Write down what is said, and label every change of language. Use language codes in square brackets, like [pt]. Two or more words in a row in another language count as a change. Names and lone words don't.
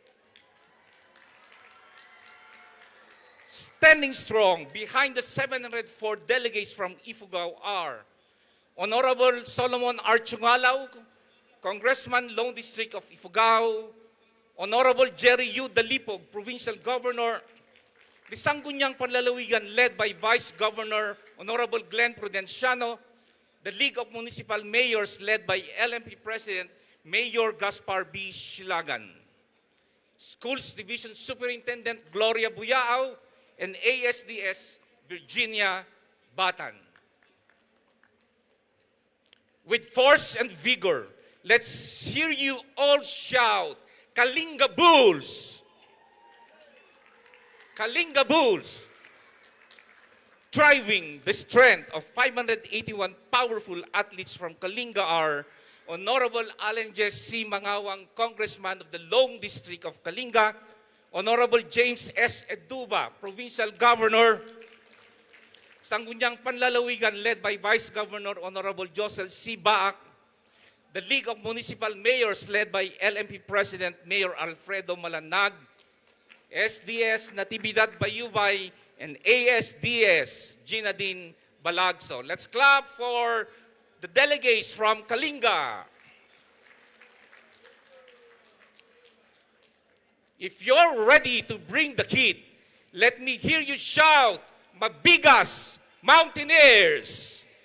[en] Standing strong behind the 704 delegates from Ifugao are Honorable Solomon Archungalaw, Congressman, Lone District of Ifugao, Honorable Jerry U. Dalipog, Provincial Governor, the Sangguniang Panlalawigan led by Vice Governor Honorable Glenn Prudenciano, the League of Municipal Mayors led by LMP President Mayor Gaspar B. Shilagan, Schools Division Superintendent Gloria Buyao, and ASDS Virginia Batan. With force and vigor, let's hear you all shout, Kalinga Bulls! Kalinga Bulls! Driving the strength of 581 powerful athletes from Kalinga are Honorable Alenjes C. Mangawang, Congressman of the Long District of Kalinga, Honorable James S. Eduba, Provincial Governor, Sangguniang Panlalawigan led by Vice Governor Honorable Josel C. Baak, the League of Municipal Mayors led by LMP President Mayor Alfredo Malanag, SDS Natividad Bayubay, and ASDS Ginadine Balagso. Let's clap for the delegates from Kalinga. If you're ready to bring the kid, let me hear you shout, Mabigas Mountaineers!